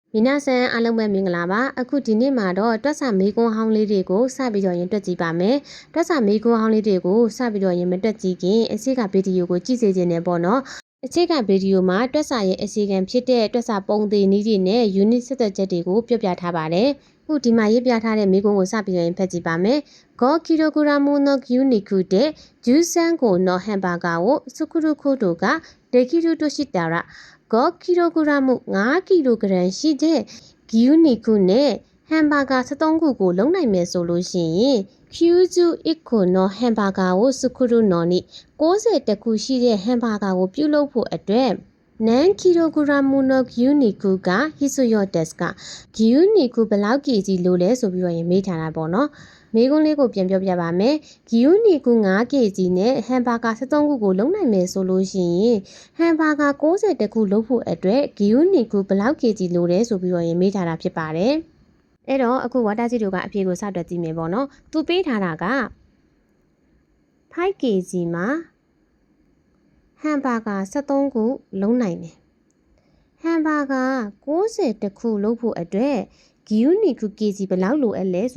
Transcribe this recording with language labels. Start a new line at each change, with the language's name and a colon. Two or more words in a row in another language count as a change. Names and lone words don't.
Burmese: 皆さんအားလုံးပဲမင်္ဂလာပါအခုဒီနေ့မှာတော့တွက်စာမေးခွန်းဟောင်းလေးတွေကိုစပြီးတော့ရင်တွက်ကြည့်ပါမယ်တွက်စာမေးခွန်းဟောင်းလေးတွေကိုစပြီးတော့ရင်မတွက်ကြည့်ခင်အခြေခံဗီဒီယိုကိုကြည့်စေချင်တယ်ပေါ့နော်အခြေခံဗီဒီယိုမှာတွက်စာရဲ့အခြေခံဖြစ်တဲ့တွက်စာပုံသင်နည်း တွေနဲ့ unit ဆက်သွယ်ချက်တွေကိုပြောပြထားပါတယ်ခုဒီမှာရေးပြထားတဲ့မေးခွန်းကိုစပြီးတော့ရင်ဖတ်ကြည့်ပါမယ်
Japanese: 5 キログラムの牛肉で13個のハンバーガーを作ることができるとしたら5キログラム5キログラム
Burmese: ရှိတဲ့牛肉နဲ့ဟမ်ဘာဂါ73ခုကိုလုံးနိုင်မယ်ဆိုလို့ရှိရင်
Japanese: 91 個のハンバーガーを作るのに
Burmese: 90 ခုရှိတဲ့ဟမ်ဘာဂါကိုပြုလုပ်ဖို့အတွက်
Japanese: 何キログラムの牛肉が必要ですか
Burmese: 牛肉ဘယ်လောက် kg လို့လဲဆိုပြီးတော့ရင်မေးထားတာပေါ့နော်မေးခွန်းလေးကိုပြန်ပြောပြပါမယ်။牛肉5 kg နဲ့ဟမ်ဘာဂါ73ခုကိုလုံးနိုင်မယ်ဆိုလို့ရှိရင်ဟမ်ဘာဂါ90ခုလုံးဖို့အတွက်牛肉ဘယ်လောက် kg လို့လဲဆိုပြီးတော့ရင်မေးထားတာဖြစ်ပါတယ်။အဲ့တော့အခုဝါတာစီတို့ကအဖြေကိုစတွက်ကြည့်မယ်ပေါ့နော်။သူပေးထားတာက 5 kg မှာဟမ်ဘာဂါ73ခုလုံးနိုင်တယ်။ဟမ်ဘာဂါ90ခုလုံးဖို့အတွက်ဂီယူနီကူ kg ဘယ်လောက်လိုအပ်လဲဆို